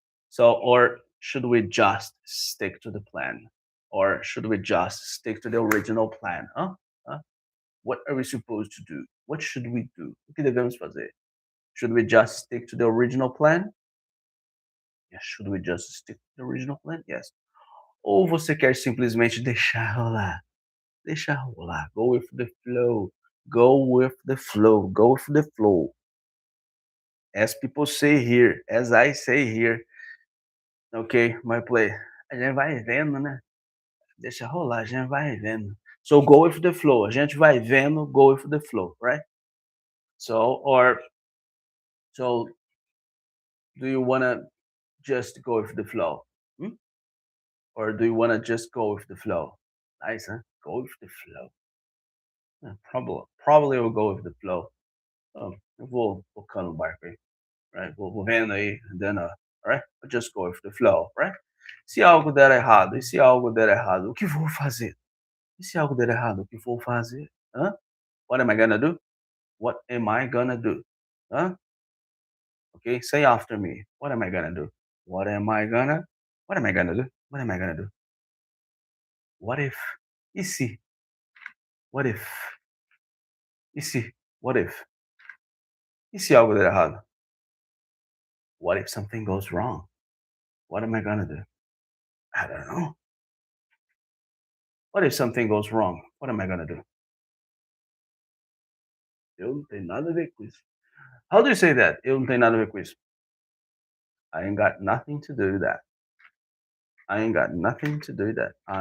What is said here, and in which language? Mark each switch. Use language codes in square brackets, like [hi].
[en] So, or should we just stick to the plan? Or should we just stick to the original plan? Huh? What are we supposed to do? What should we do? [pt] O que devemos fazer? [en] Should we just stick to the original plan? Yes, should we just stick to the original plan? Yes. [pt] Ou você quer simplesmente deixar rolar? Deixar rolar. [en] Go with the flow. Go with the flow. Go with the flow. As people say here, as I say here, ok, my play. [pt] A gente vai vendo, né? Deixa rolar, a gente vai vendo. [en] So go with the flow. [pt] A gente vai vendo, [en] go with the flow, right? So do you wanna just go with the flow? Hmm? Or do you wanna just go with the flow? Nice, huh? Go with the flow. Probably will go with the flow. [pt] Eu vou tocando o barco aí, right? Vou vendo aí, then, right? [en] I'll just go with the flow, right? [pt] Se algo der errado, e se algo der errado, o que vou fazer? E se algo der errado, o que vou fazer? Hã? [en] What am I gonna do? What am I gonna do? Hã? Okay, say after me. What am I gonna do? What am I gonna? What am I gonna do? What am I gonna do? What if? E se? What if? E se? What if? [pt] E se algo der errado? [en] What if something goes wrong? What am I gonna do? I don't know. What if something goes wrong? What am I gonna do? [pt] Eu não tenho nada a ver com isso. [en] How do you say that? [pt] Eu não tenho nada a ver com isso. [en] I ain't got nothing to do with that. I ain't got nothing to do with that.